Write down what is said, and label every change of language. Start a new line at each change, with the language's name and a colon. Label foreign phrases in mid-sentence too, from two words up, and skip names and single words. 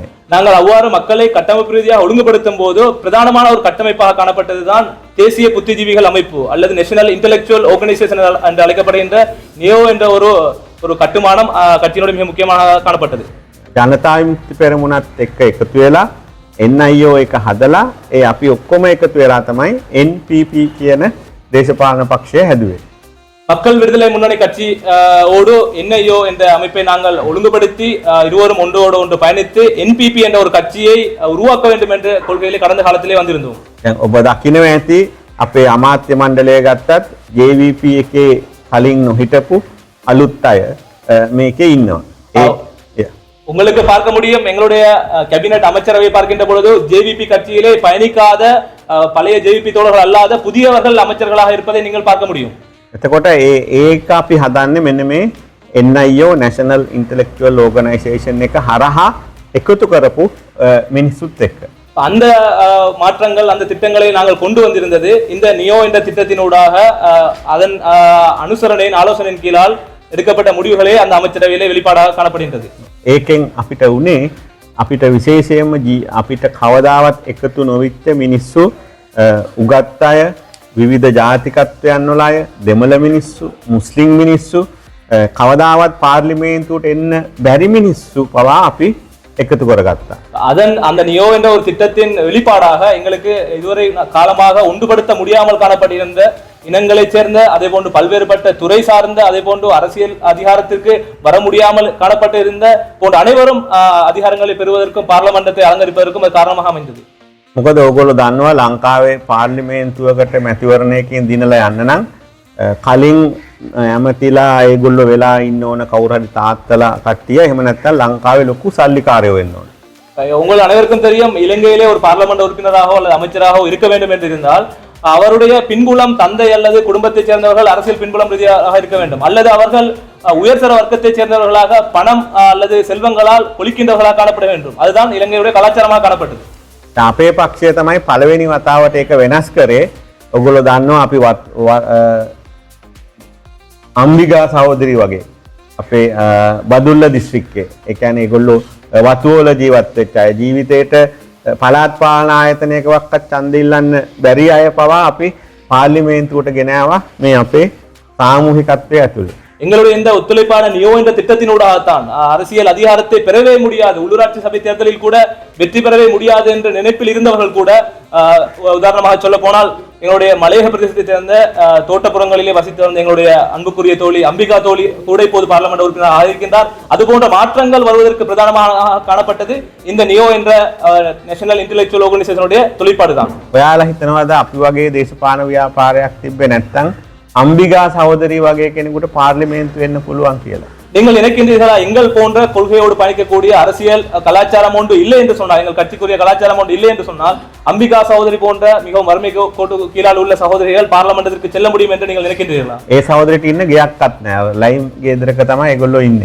Tamil: நாங்கள் அவ்வாறு மக்களை கட்டமைப்பு ரீதியாக ஒழுங்குபடுத்தும் போது பிரதானமான ஒரு கட்டமைப்பாக காணப்பட்டதுதான் தேசிய புத்திஜீவிகள் அமைப்பு அல்லது
English: National Intellectual Organization
Tamil: என்று அழைக்கப்படுகின்ற நியோ என்ற ஒரு கட்டுமானம் கட்சியினுடைய மிக முக்கியமாக காணப்பட்டது.
Sinhala: ජනතා විමුක්ති පෙරමුණත් එක්ක එකතු වෙලා NIO එක හදලා ඒ අපි ඔක්කොම එකතු වෙලා තමයි NPP කියන දේශපාලන පක්ෂය හැදුවේ.
Tamil: மக்கள் விடுதலை முன்னணி கட்சி ஓடு NIO என்ற அமைப்பை நாங்கள் ஒழுங்குபடுத்தி இருவரும் ஒன்றோடு ஒன்று பயணித்து NPP என்ற ஒரு கட்சியை உருவாக்க வேண்டும் என்ற கொள்கையிலே கடந்த காலத்திலே வந்திருந்தோம்.
Sinhala: දැන් ඔබ දකිනවා ඇති අපේ අමාත්‍ය මණ්ඩලය ගත්තත් JVP එකේ කලින් නොහිටපු අලුත් අය මේකේ ඉන්නවා.
Tamil: உங்களுக்கு பார்க்க முடியும் எங்களுடைய கேபினட் அமைச்சரவை பார்க்கின்ற பொழுது JVP கட்சியிலே பயணிக்காத பழைய JVP தோழர்கள் அல்லாத புதியவர்கள் அமைச்சர்களாக இருப்பதை நீங்கள் பார்க்க முடியும்.
Sinhala: එතකොට ඒක අපි හදන්නේ මෙන්න මේ NIO
English: National Intellectual Organization
Sinhala: එක හරහා එකතු කරපු මිනිස්සුත් එක්ක.
Tamil: அந்த மாற்றங்கள் அந்த திட்டங்களை நாங்கள் கொண்டு வந்திருந்தது இந்த நியோ என்ற திட்டத்தினூடாக அதன் அனுசரணையின் ஆலோசனையின் கீழால் எடுக்கப்பட்ட முடிவுகளே அந்த அமைச்சரவையிலே வெளிப்பாடாக காணப்படுகின்றது.
Sinhala: ඒකෙන් අපිට උනේ අපිට විශේෂයෙන්ම අපිට කවදාවත් එකතු නොවිච්ච මිනිස්සු උගත් අය විවිධ ජාතිකත්වයන් වල අය දෙමළ මිනිස්සු මුස්ලිම් මිනිස්සු කවදාවත් පාර්ලිමේන්තුවට එන්න බැරි මිනිස්සු පවා අපි එකතු කරගත්තා.
Tamil: அதன் அந்த நியோ என்ற ஒரு திட்டத்தின் வெளிப்பாடாக எங்களுக்கு இதுவரை காலமாக ஒன்றுபடுத்த முடியாமல் காணப்பட்டிருந்த இனங்களைச் சேர்ந்த அதே போன்று பல்வேறுபட்ட துறை சார்ந்த அதே போன்று அரசியல் அதிகாரத்திற்கு வர முடியாமல் காணப்பட்டிருந்த போன்ற அனைவரும் அதிகாரங்களை பெறுவதற்கும் பார்லமெண்டத்தை அலங்கரிப்பதற்கும் அது காரணமாக அமைந்தது.
Sinhala: මොකද ඕගොල්ලෝ දන්නවා ලංකාවේ පාර්ලිමේන්තුවකට මැතිවරණයකින් දිනලා යන්න නම් කලින් ඇමතිලා ඒගොල්ලෝ වෙලා ඉන්න ඕන කවුරු හරි තාත්තලා කට්ටිය එහෙම නැත්නම් ලංකාවේ ලොකු සල්ලිකාරයෝ වෙන්න ඕන.
Tamil: உங்கள் அனைவருக்கும் தெரியும் இலங்கையிலே ஒரு பார்லமெண்ட் உறுப்பினராகவோ அல்லது அமைச்சராகவோ இருக்க வேண்டும் என்று இருந்தால் அவருடைய பின்புலம் தந்தை அல்லது குடும்பத்தைச் சேர்ந்தவர்கள் அரசியல் பின்புலம் ரீதியாக இருக்க வேண்டும் அல்லது அவர்கள் உயர்தர வர்க்கத்தைச் சேர்ந்தவர்களாக பணம் அல்லது செல்வங்களால் ஒழிக்கின்றவர்களாக காணப்பட வேண்டும். அதுதான் இலங்கையுடைய கலாச்சாரமாக காணப்பட்டது.
Sinhala: අපේ පක්ෂය තමයි පළවෙනි වතාවට ඒක වෙනස් කරේ. ඔගොල්ලෝ දන්නවා අපි අම්බිගා සහෝදරි වගේ අපේ බදුල්ල දිස්ත්‍රික්කේ ඒ කියන්නේ ඒගොල්ලෝ වතුවල ජීවත් වෙච්ච අය ජීවිතේට පළාත් පාලන ආයතනයකවත් ඡන්ද ඉල්ලන්න බැරි අය පවා අපි පාර්ලිමේන්තුවට ගෙන ආවා මේ අපේ සාමූහිකත්වයේ ඇතුළේ.
Tamil: எங்களுடைய இந்த ஒத்துழைப்பான நியோ என்ற திட்டத்தினூடாகத்தான் அரசியல் அதிகாரத்தை பெறவே முடியாது உள்ளூராட்சி சபை தேர்தலில் கூட வெற்றி பெறவே முடியாது என்ற நினைப்பில் இருந்தவர்கள் கூட உதாரணமாக சொல்ல போனால் எங்களுடைய மலையக பிரதேசத்தைச் சேர்ந்த தோட்டப்புறங்களிலே வசித்து வந்த எங்களுடைய அன்புக்குரிய தோழி அம்பிகா தோழி கூட இப்போது பார்லமெண்ட் உறுப்பினர் ஆகியிருக்கின்றார். அதுபோன்ற மாற்றங்கள் வருவதற்கு பிரதானமாக காணப்பட்டது இந்த நியோ என்ற
English: National Intellectual Organization-உடைய
Tamil: தொழிற்பாடுதான்.
Sinhala: ඔයාලා හිතනවාද අපි වගේ දේශපාලන ව්‍යාපාරයක් තිබ්බේ නැත්නම් අම්බිගා සහෝදරි වගේ කෙනෙකුට පාර්ලිමේන්තු වෙන්න පුළුවන් කියලා?
Tamil: நீங்கள் நினைக்கின்றீர்களா எங்கள் போன்ற கொள்கையோடு பயணிக்கக்கூடிய அரசியல் கலாச்சாரம் ஒன்று இல்லை என்று சொன்னால் எங்கள் கட்சிக்குரிய கலாச்சாரம் ஒன்று இல்லை என்று சொன்னால் அம்பிகா சகோதரி போன்ற மிகவும் வறுமை கோட்டு கீழால் உள்ள சகோதரிகள் பார்லமெண்டத்திற்கு செல்ல முடியும் என்று நீங்கள் நினைக்கின்றீர்களா?
Sinhala: ඒ සහෝදරිට ඉන්න ගයක්වත් නැහැ. ලයිම් ගෙදරක තමයි ඒගොල්ලෝ ඉන්නේ.